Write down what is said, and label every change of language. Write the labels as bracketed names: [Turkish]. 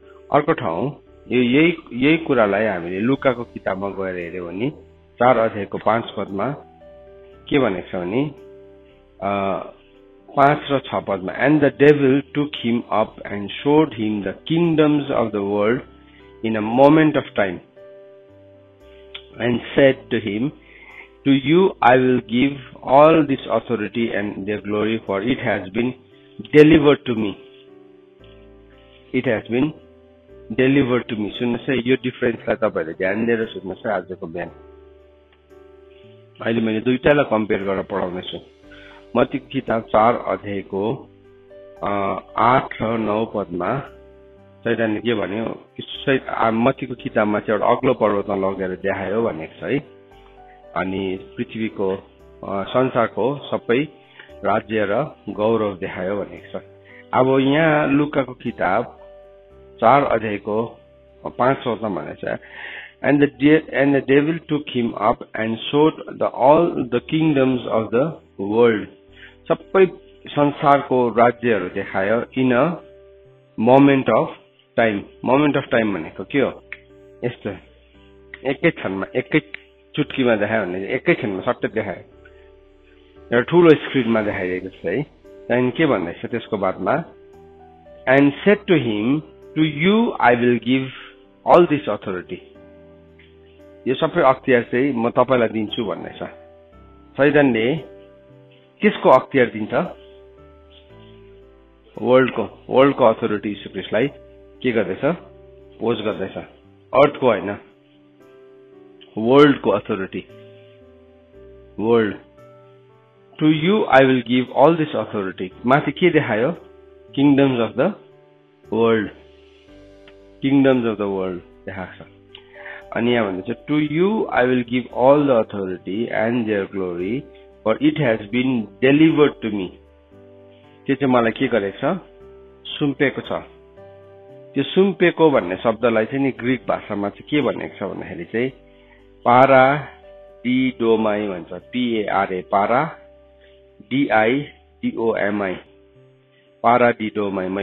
[Nepali] अर्को ठाउँ यही कुरालाई हामीले लुकाको किताबमा गएर हेर्यौं भने 4 अध्यायको 5 पदमा के भनेको छ भने 5 र 6 पदमा, [English] And the devil took him up and showed him the kingdoms of the world in a moment of time and said to him, to you I will give all this authority and their glory, for it has been delivered to me. It has been delivered to me. [Nepali] सुन्नुहोस् है, यो डिफरेन्सलाई तपाईहरुले ध्यान दिएर सुन्नुहोस् है आजको बिहान। अहिले मैले दुईटालाई कम्पेयर गरेर पढाउनेछु। मत्तीको किताब 4 अध्यायको 8 र 9 पदमा शैतानले के भन्यो, मत्तीको किताबमा चाहिँ एउटा अग्लो पर्वतमा लगेर देखायो भनेको छ है। अनि पृथ्वीको संसारको सबै राज्य र गौरव देखायो भनेको छ। अब यहाँ लुकाको किताब 4 अध्यायको 5 पदमा भनेको छ, [English] and the devil took him up and showed all the kingdoms of the world. [Nepali] सबै संसारको राज्यहरू देखायो [English] In a moment of time. Moment of time [Nepali] भनेको के हो, यस्तो एकै क्षणमा एकै चुटकीमा देखायो भने एकै क्षणमा सट्टै देखायो, एउटा ठुलो स्क्रिनमा देखाइरहेको छ है। त्यहाँदेखि के भन्दैछ त्यसको बादमा, [English] And said to him, to you I will give all this authority. [Nepali] यो सबै अख्तियार चाहिँ म तपाईलाई दिन्छु भन्दैछ। शैतानले कसको अख्तियार दिन्छ, वर्ल्डको अथोरिटी यीशु ख्रीष्टलाई के गर्दैछ, पोज गर्दैछ। अर्थको होइन, वर्ल्डको authority. [English] World, to you I will give all this authority. [Nepali] माथि के देखायो, [English] kingdoms of the world, kingdoms of the world [Nepali] देखाएको छ। अनि यहाँ भन्दैछ, [English] To you I will give all the authority and their glory, for it has been delivered to me. [Nepali] त्यो चाहिँ मलाई के गरेको छ, सुम्पेको छ। त्यो सुम्पेको भन्ने शब्दलाई चाहिँ नि ग्रीक भाषामा चाहिँ के भनेको छ भन्दाखेरि चाहिँ पारा डिडोमाई भन्छ। PARA, पारा DIDOMI, पारा डिडोमाई।